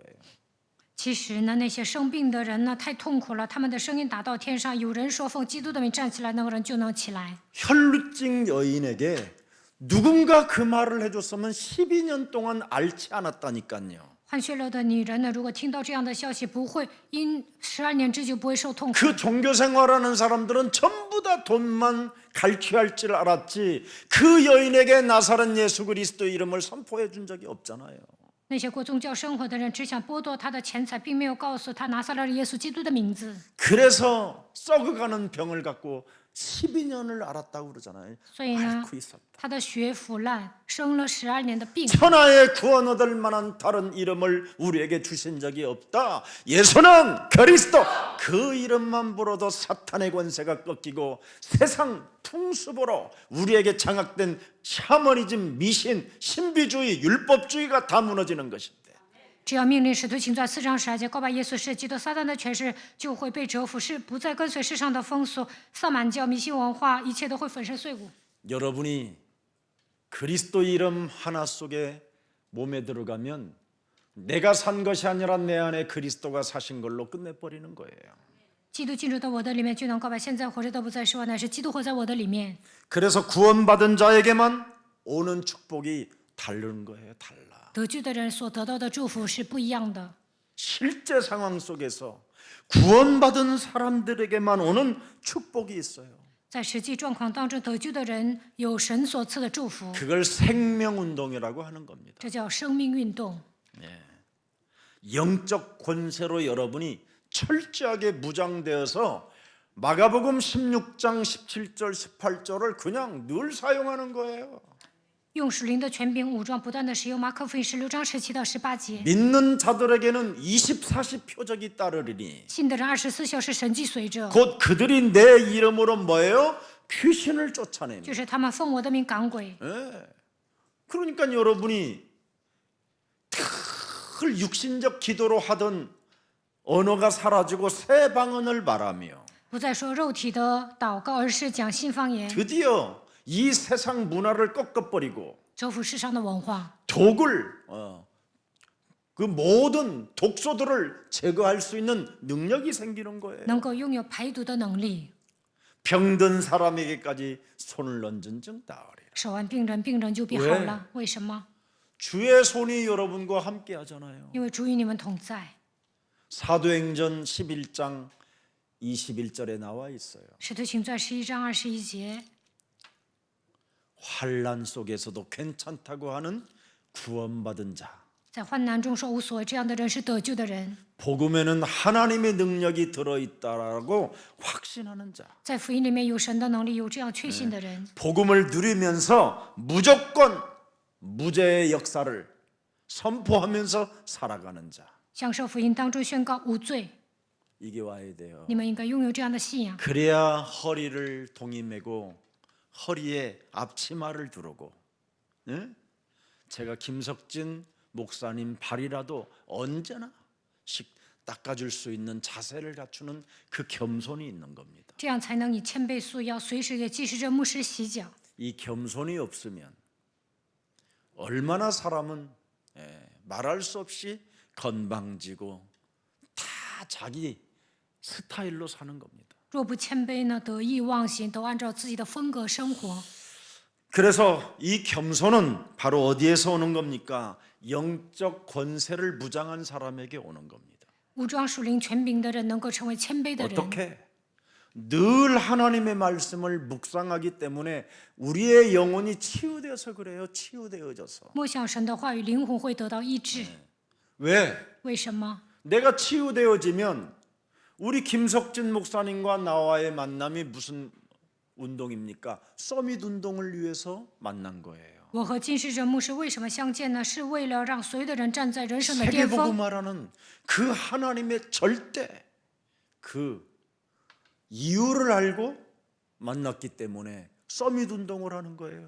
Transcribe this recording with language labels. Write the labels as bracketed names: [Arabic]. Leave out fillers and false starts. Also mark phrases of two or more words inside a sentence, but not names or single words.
[Chinese] 其实呢，那些生病的人呢，太痛苦了，他们的声音达到天上，有人说奉基督的名站起来，那个人就能起来。 [Korean] 혈루증 여인에게 누군가 그 말을 해줬으면 12년 동안 앓지 않았다니까요. [Chinese] 患血肉的女人呢，如果听到这样的消息，不会因12年之久不会受痛苦。 [Korean] 그 종교 생활하는 사람들은 전부 다 돈만 갈취할 줄 알았지 그 여인에게 나사렛 예수 그리스도 이름을 선포해 준 적이 없잖아요. [Chinese] 那些过宗教生活的人只想剥夺他的钱财，并没有告诉他拿撒勒耶稣基督的名字。 [Korean] 그래서 썩어가는 병을 갖고 12년을 앓았다고 그러잖아요. [Chinese] 所以呢， [Korean] 앓고 있었다. [Chinese] 他的血腐烂，生了12年的病。 [Korean] 천하에 구원 얻을 만한 다른 이름을 우리에게 주신 적이 없다. 예수는 그리스도. 그 이름만 불어도 사탄의 권세가 꺾이고 세상 풍습으로 우리에게 장악된 샤머니즘, 미신, 신비주의, 율법주의가 다 무너지는 것인데 [Chinese] 只要命令使徒行传4章12节，告白耶稣是基督，撒旦的权势就会被折服，是不再跟随世上的风俗、萨满教、迷信文化，一切都会粉身碎骨。 [Korean] 여러분이 그리스도 이름 하나 속에 몸에 들어가면 내가 산 것이 아니라 내 안에 그리스도가 사신 걸로 끝내버리는 거예요. [Chinese] 基督进入到我的里面，就能告白现在活着的不再是我，乃是基督活在我的里面。 [Korean] 그래서 구원받은 자에게만 오는 축복이 다른 거예요. 달라. [Chinese] 得救的人所得到的祝福是不一样的。 [Korean] 실제 상황 속에서 구원받은 사람들에게만 오는 축복이 있어요. [Chinese] 在实际状况当中，得救的人有神所赐的祝福， [Korean] 그걸 생명운동이라고 하는 겁니다. [Chinese] 这叫生命运动。 [Korean] 영적 권세로 여러분이 철저하게 무장되어서 마가복음 16장 17절 18절을 그냥 늘 사용하는 거예요. [Chinese] 用属灵的权柄武装，不断的使用马可福音16章17到18节。 [Korean] 믿는 자들에게는 24시 표적이 따르리니 [Chinese] 信的人24小时神迹随着， [Korean] 곧 그들이 내 이름으로 뭐예요? 귀신을 쫓아냅니다. [Chinese] 就是他们奉我的名赶鬼。 [Korean] 예. 그러니까 여러분이 늘 육신적 기도로 하던 언어가 사라지고 새 방언을 말하며 [Chinese] 不再说肉体的祷告，而是讲新方言， [Korean] 드디어 이 세상 문화를 꺾어버리고 [Chinese] 折服世上的文化， [Korean] 독을 그 모든 독소들을 제거할 수 있는 능력이 생기는 거예요. [Chinese] 能够拥有排毒的能力。 [Korean] 병든 사람에게까지 손을 얹은 즉 나으리라. [Chinese] 手按病人，病人就必好了。为什么？ [Korean] 주의 손이 여러분과 함께 하잖아요. [Chinese] 因为主与你们同在。 [Korean] 사도행전 11장 21절에 나와 있어요. [Chinese] 使徒行传11章21节， [Korean] 환난 속에서도 괜찮다고 하는 구원받은 자. [Chinese] 在患难中说无所谓，这样的人是得救的人。 [Korean] 복음에는 하나님의 능력이 들어있다라고 확신하는 자. [Chinese] 在福音里面有神的能力，有这样确信的人， [Korean] 복음을 누리면서 무조건 무죄의 역사를 선포하면서 살아가는 자. [Chinese] 享受福音当中宣告无罪。 [Korean] 이게 와야 돼요. [Chinese] 你们应该拥有这样的信仰， [Korean] 그래야 허리를 동이 매고 허리에 앞치마를 두르고, 예? 제가 김석진 목사님 발이라도 언제나 닦아줄 수 있는 자세를 갖추는 그 겸손이 있는 겁니다. [Chinese] 这样才能以谦卑束腰，随时给祭司这牧师洗脚。 [Korean] 이 겸손이 없으면 얼마나 사람은 말할 수 없이 건방지고 다 자기 스타일로 사는 겁니다. [Chinese] 若不谦卑呢，得意忘形，都按照自己的风格生活。 [Korean] 그래서 이 겸손은 바로 어디에서 오는 겁니까? 영적 권세를 무장한 사람에게 오는 겁니다. [Chinese] 武装属灵权柄的人能够成为谦卑的人， [Korean] 어떻게? 늘 하나님의 말씀을 묵상하기 때문에 우리의 영혼이 치유되어서 그래요. 치유되어져서. [Chinese] 默想神的话语，灵魂会得到医治。 [Korean] 왜? [Chinese] 为什么？ [Korean] 내가 치유되어지면 우리 김석진 목사님과 나와의 만남이 무슨 운동입니까? 서밋 운동을 위해서 만난 거예요. 我和金世哲牧师为什么相见呢？是为了让所有的人站在人生的巅峰。 세계복음화라는 그 하나님의 절대 그 이유를 알고 만났기 때문에 서밋 운동을 하는 거예요.